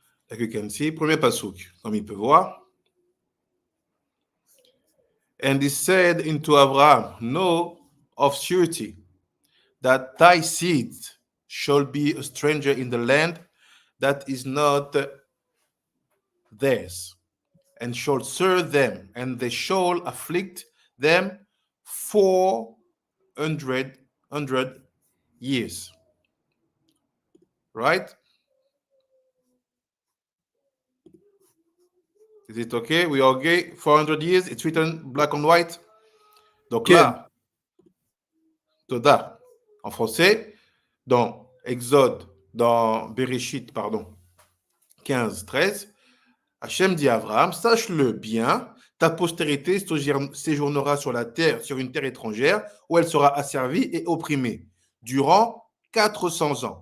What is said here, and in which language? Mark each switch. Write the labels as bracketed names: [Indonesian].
[English] Like you can see, [French] premier pasuk, comme il peut voir. [English] And he said unto Abraham, know of surety that thy seed shall be a stranger in the land that is not theirs, and shall serve them, and they shall afflict them 400 years. Right? Is it okay? We are okay? 400 years, it's written black and white. [French] Donc là, Toda, en français, dans Exode, dans Bereshit, pardon, 15, 13, Hachem dit à Abraham, sache-le bien, ta postérité séjournera sur la terre, sur une terre étrangère, où elle sera asservie et opprimée, durant 400 ans.